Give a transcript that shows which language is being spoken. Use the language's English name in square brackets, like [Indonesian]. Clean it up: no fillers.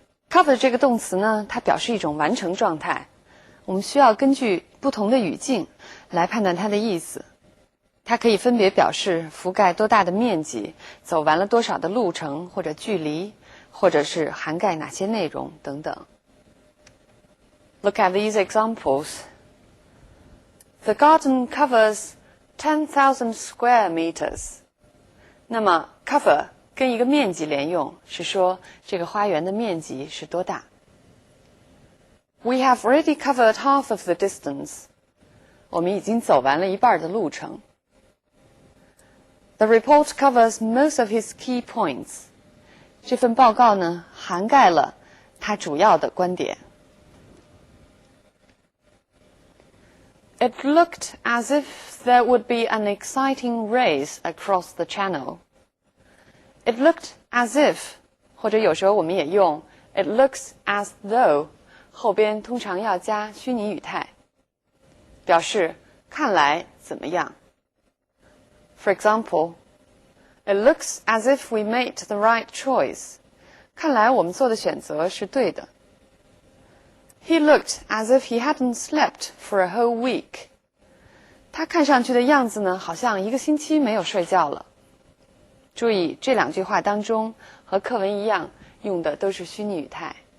[Chinese] Cover 这个动词呢，它表示一种完成状态，我们需要根据不同的语境来判断它的意思。它可以分别表示覆盖多大的面积，走完了多少的路程或者距离，或者是涵盖哪些内容等等。 [English] Look at these examples. The garden covers 10,000 square meters. [Chinese] 那么 cover 跟一个面积连用，是说这个花园的面积是多大。 [English] We have already covered half of the distance. [Chinese] 我们已经走完了一半的路程。 [English] The report covers most of his key points. [Chinese] 这份报告呢，涵盖了他主要的观点。 [English] It looked as if there would be an exciting race across the channel. It looked as if, [Chinese] 或者有时候我们也用 [English] it looks as though, [Chinese] 后边通常要加虚拟语态，表示看来怎么样。 [English] For example, it looks as if we made the right choice. [Chinese] 看来我们做的选择是对的。 [English] He looked as if he hadn't slept for a whole week. [Chinese] 他看上去的样子呢，好像一个星期没有睡觉了。注意这两句话当中和课文一样，用的都是虚拟语态。